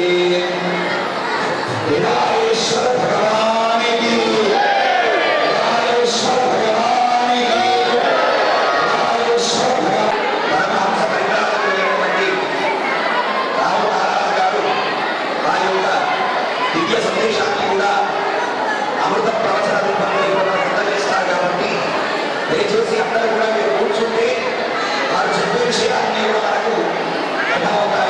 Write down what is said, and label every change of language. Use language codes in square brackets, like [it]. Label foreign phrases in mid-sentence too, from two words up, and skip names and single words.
[hi] विनायेश्वर भगवान की विनायेश्वर भगवान की विनायेश्वर भगवान परमहंस [te] परिवाराध्यक्षులైనటువంటి రావు మహారాజ్ గారు వారి యొక్క దివ్య సందేశాన్ని కూడా అమృత ప్రవచన రూపంలో ఇవ్వడం అందజేస్తారు కాబట్టి దయచేసి అందరూ కూడా మీరు కూర్చుంటే వారు చెప్పే విషయాన్ని కూడా మనకు అర్థమవుతాయి.